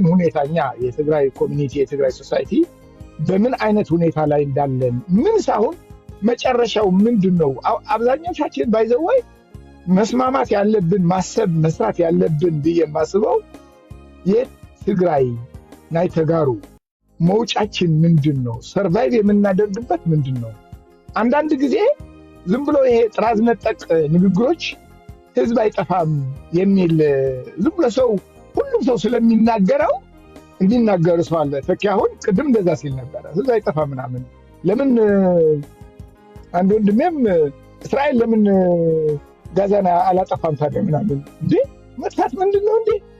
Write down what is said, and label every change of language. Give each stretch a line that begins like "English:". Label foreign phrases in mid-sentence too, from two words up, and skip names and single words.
Amharic: ሁኔታኛ የትግራይ ኮሚኒቲ የትግራይ ሶሳይቲ በምን አይነት ሁኔታ ላይ እንዳለን ምን ሳይሆን መጨረሻው ምንድነው አብዛኛዎቻችን ባይዘወይ መስማማት ያለብን ማሰብ መስራት ያለብን በየማስበው የትግራይ
Tigrinya: ናይ ተጋሩ
Amharic: መውጫችን ምንድነው ሰርቫይቭ የምናደርግበት ምንድነው አንዳንድ ጊዜ ዝም ብሎ ይሄ ጥራዝ ነጠቅ ንግግሮች ህዝብ አይጠፋም የሚል ዝም ብሎ ሰው ሁሉም ሰው ስለሚናገረው እንዲናገር ሰው አለ ተኪ አሁን ቅድም እንደዛ ሲል ነበር ህዝብ አይጠፋም ምናምን ለምን አንድ ወንድሜም እስራኤል ለምን ጋዛና አላጠፋም ታዲያ ምናምን እንዴ መጥፋት ምንድነው እንዴ